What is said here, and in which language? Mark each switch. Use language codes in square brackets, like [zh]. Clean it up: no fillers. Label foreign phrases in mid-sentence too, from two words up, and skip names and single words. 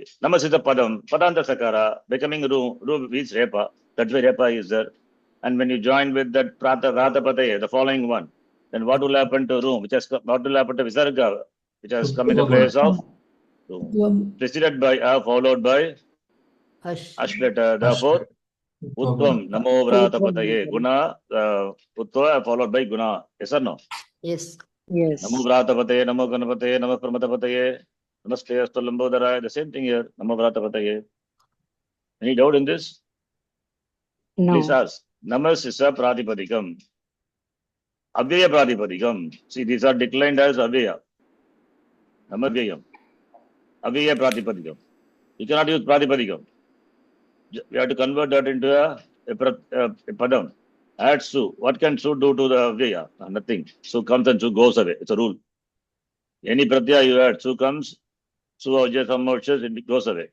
[en] Namas is a padam, [sa] padanta sakara, [en] becoming ru is repa. That's why repa is there. And when you join with that ratapataya, the following one, then what will happen to room, what will happen to visarga, which has come in the place of room, Utvam. preceded by followed by Hush. ash letter. Therefore, [sa] utvam namo vratapataye guna, [en] utva followed by guna. Yes or no? Yes. Yes. [sa] Namo vratapataye, namo ganapataye, namo pramatapataye, namaste astu lambodara. [en] The same thing here. [sa] Namo vratapataye. [en] Any doubt in this? Please No. ask. Namas is a pratipadikam. [sa] Avyaya pratipadikam. [en] See, these are declined as avyaya. [sa] Namavyayam. Avyaya pratipadikam. [en] You cannot use pratipadikam. We have to convert that into a padam. Add su. What can su do to the avyaya? Nothing. Su comes and su goes away. It's a rule. Any pratyaya you add, su comes, [sa] su avjaya sammoksha, [en] it goes away.